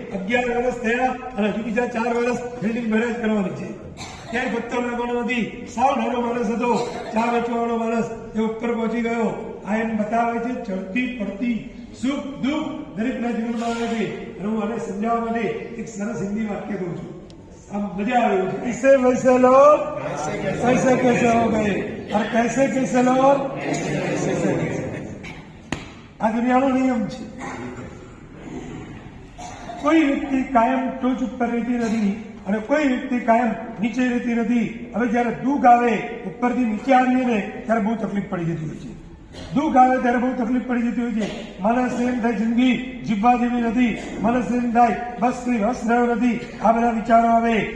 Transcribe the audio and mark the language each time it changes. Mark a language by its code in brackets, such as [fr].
[gu] 11 વર્ષ થયા અને હજુ બીજા 4 વર્ષ બિલ્ડિંગ મેરેજ કરવાની છે. ક્યાંય પત્તો લાગવાનો નથી. સાવ નાનો માણસ હતો, ચા વેચવાનો માણસ, એ ઉપર પહોંચી ગયો. આ એમ બતાવે છે ચડતી પડતી સુખ દુઃખ દરેકના જીવનમાં આવે છે. અને હું આને સમજાવવા માટે એક સરસ હિન્દી વાક્ય કહું છું, આમ મજા આવે છે. [hi] ऐसे वैसे लोग कैसे कैसे हो गए और कैसे कैसे लोग [gu] આ દુનિયાનો નિયમ છે. કોઈ વ્યક્તિ કાયમ ટોચ ઉપર રહેતી નથી અને કોઈ વ્યક્તિ કાયમ નીચે રહેતી નથી. હવે જયારે દુઃખ આવે, ઉપરથી નીચે આવીએ ને ત્યારે બહુ તકલીફ પડી જતી હોય છે. દુઃખ આવે ત્યારે બહુ તકલીફ પડી જતી હોય છે. માણસને એમ થાય જિંદગી જીવવા જેવી નથી, માણસને એમ થાય બસ કોઈ રસ રહ્યો નથી, આ બધા વિચારો આવે.